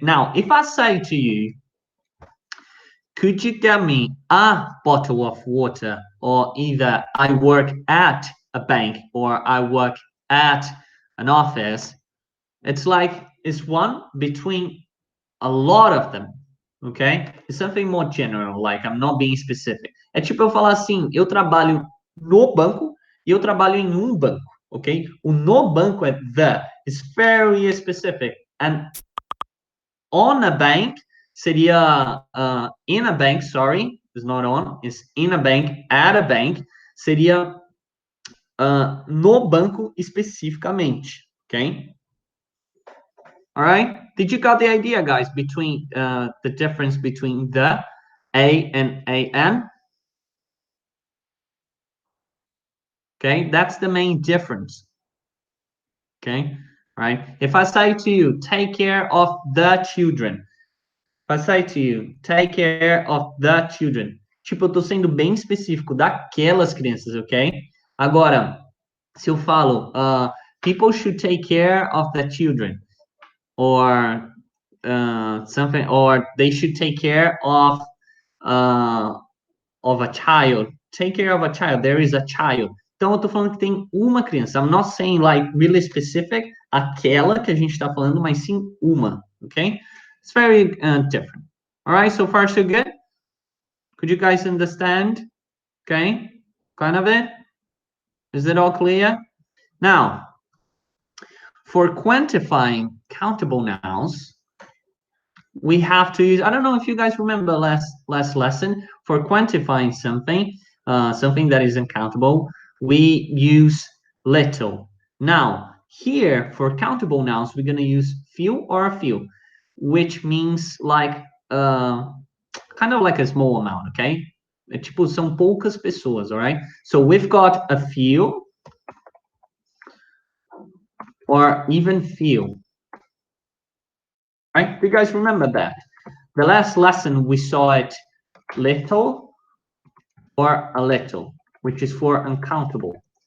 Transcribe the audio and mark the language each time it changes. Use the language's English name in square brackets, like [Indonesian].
[English] Now, if I say to you, could you get me a bottle of water? Or either I work at a bank or I work at an office. It's like it's one between a lot of them, okay? It's something more general, like I'm not being specific. [Portuguese] É tipo eu falar assim, eu trabalho no banco e eu trabalho em um banco, ok? O no banco é the. [English] It's very specific. And on a bank seria in a bank, sorry, it's not on, it's in a bank, at a bank, [Portuguese] seria no banco especificamente, [English] okay? All right, did you got the idea, guys, between the difference between the a and an? Okay, that's the main difference. Okay, right? If I say to you, take care of the children. If I say to you, take care of the children. [Portuguese] Tipo, eu tô sendo bem específico daquelas crianças, ok? Agora, se eu falo, [English] people should take care of the children, or something, or they should take care of a child. Take care of a child. There is a child. [Portuguese] Então, eu tô falando que tem uma criança. [English] I'm not saying like really specific, [Portuguese] aquela que a gente tá falando, mas sim uma, [English] okay? It's very different. All right, so far so good? Could you guys understand? Okay, kind of it? Is it all clear? Now, for quantifying countable nouns, we have to use, I don't know if you guys remember last lesson, for quantifying something, something that is uncountable, we use little. Now, here, for countable nouns, we're going to use few or a few, which means like, kind of like a small amount, okay? [Portuguese] Tipo, são poucas pessoas, all right? [English] So we've got a few, or even few. Right? Do you guys remember that? The last lesson we saw it little or a little, which is for uncountable.